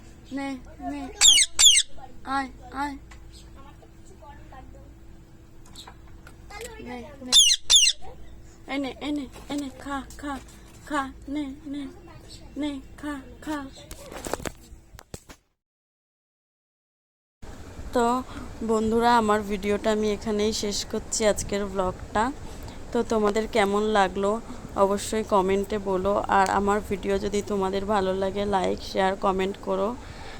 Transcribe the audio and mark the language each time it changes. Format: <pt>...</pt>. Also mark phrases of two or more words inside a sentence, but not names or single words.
<bn>নে নে আয় আয় নে নে এনে এনে এনে খা খা খা নে নে নে খা খা। তো বন্ধুরা, আমার ভিডিওটা আমি এখানেই শেষ করছি, আজকের ব্লগটা। তো তোমাদের কেমন লাগলো অবশ্যই কমেন্টে বলো, আর আমার ভিডিও যদি তোমাদের ভালো লাগে লাইক শেয়ার কমেন্ট করো।</bn>